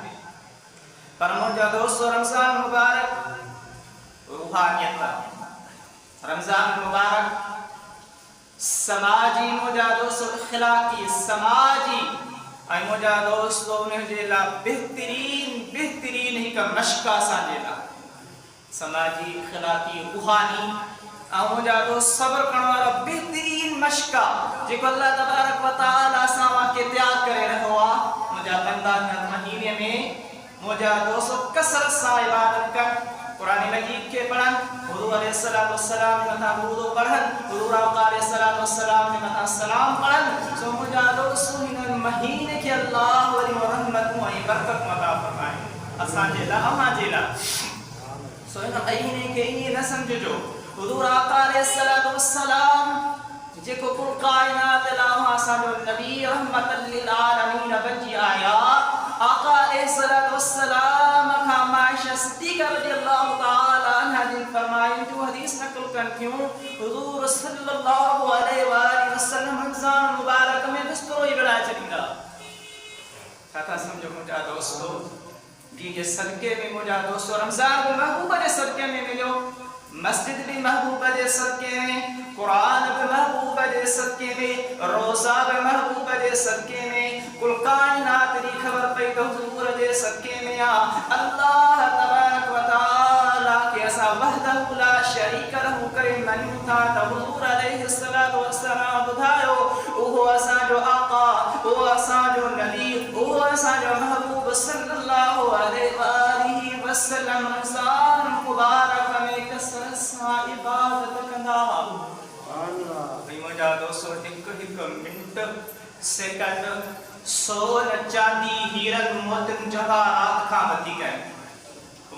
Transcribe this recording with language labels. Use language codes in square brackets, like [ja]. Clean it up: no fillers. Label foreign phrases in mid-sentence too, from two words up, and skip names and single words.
[sd] पर मुंहिंजा दोस्त रमज़ान मुबारक रूहानियत आहे, रमज़ान मुबारक समाजी मुंहिंजा दोस्त इख़लाक़ी समाजी। ऐं मुंहिंजा दोस्त उनजे लाइ बहितरीन हिकु मश्क असांजे लाइ समाजी इख़लाक़ी रूहानी। ऐं मुंहिंजा दोस्त सब्र करण वारा बहितरीन मश्क आहे जेको [ar] الله تبارك وتعالى [sd] असां वाके तयारु करे रहियो आहे। मुंहिंजा बंदा हिन महीने में मुंहिंजा दोस्त कसरत सां इबादत कनि, कुरान मजीद के पढ़न, हुजूर [ar] عليه الصلاة والسلام [sd] के मथा दुरूद पढ़न, हुजूर आका [ar] عليه الصلاة والسلام [sd] के मथा सलाम पढ़न। सो मुंहिंजा दोस्त हिन महीने के अल्लाह वरी रहमतूं ऐं बरकत अता फरमाए असांजे लाइ अव्हांजे लाइ। सो हिन महीने खे ईअं न सम्झिजो हुजूर आका [ar] عليه الصلاة والسلام [sd] जेको कुल कायनात लाइ असांजो नबी [ar] رحمة للعالمين [sd] बणिजी आया। आका [ar] عليه الصلاة والسلام [sd] खां आयशा सिद्दीक़ा [ar] رضي الله تعالى عنها [sd] जिन फरमाइन जो हदीस नक़ल कन थियूं, हुजूर [ar] صلى الله عليه وسلم [sd] रमज़ान मुबारक में बिस्तरो ई विड़ाए छॾींदा। छा सम्झो मुंहिंजा दोस्तो, जी जे सदके में मुंहिंजा दोस्तो रमज़ान बि महबूब जे सदके में मिलियो, मस्जिद भी महबूब जे सदके में, कुरान भी महबूब जे सदके में, रोज़ा भी महबूब जे सदके में, कुल कायनात दी खबर पई तो हुजूर जे सदके में आ। [ar] الله تبارك وتعالى [sd] के असा [ar] وحده لا شريك له [sd] करे मनियो था। त हुजूर [ar] عليه الصلاة والسلام [sd] बुधायो ओहो असा जो आका, ओहो असा जो नबी, ओहो असा जो महबूब [ar] صلى الله عليه وسلم [sd] रमज़ान मुबारक में कसरत सां इबादत कंदा। मुंहिंजा दोस्तो हिकु हिकु मिंट सेकंड सोन चांदी हीरन मोतिन जवाहरात खां वधीक आहिनि।